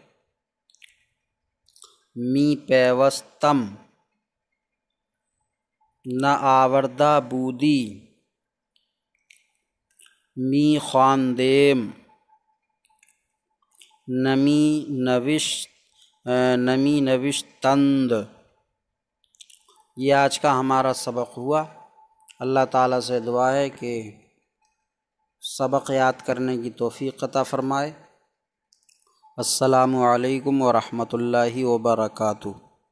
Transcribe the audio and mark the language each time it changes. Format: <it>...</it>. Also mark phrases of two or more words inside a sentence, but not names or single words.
<fa>می پیوستم، نہ آوردہ بودی، می خواندیم، نمی نوشتند۔</fa> <ur>یہ آج کا ہمارا سبق ہوا۔ اللہ تعالیٰ سے دعا ہے کہ سبق یاد کرنے کی توفیق عطا فرمائے۔</ur> <ar>السلام علیکم ورحمۃ اللہ وبرکاتہ۔</ar>